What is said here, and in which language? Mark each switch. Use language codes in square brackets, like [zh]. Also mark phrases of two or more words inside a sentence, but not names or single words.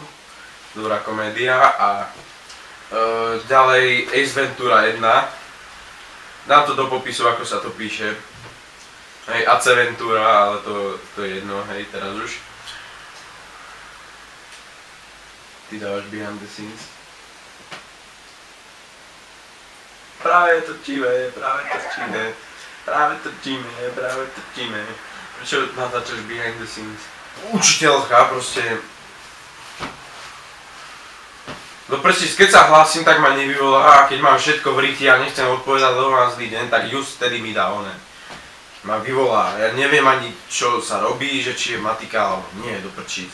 [sk] Dobrá komédia a ďalej Ace Ventura 1. Dám to do popisu, ako sa to píše. Hej, Ace Ventura, ale to je jedno, hej, teraz už. Ty dávaš [en] behind the scenes. [sk] Práve točíme. Prečo natáčaš [en] behind the scenes? [sk] Učiteľka proste. No prečo, keď sa hlásim, tak ma nevyvolá a keď mám všetko v ryti a nechcem odpovedať, lebo mám zlý deň, tak just vtedy mi dá oné. Ma vyvolá. Ja neviem ani, čo sa robí, že či je matika, alebo nie, do prčíc.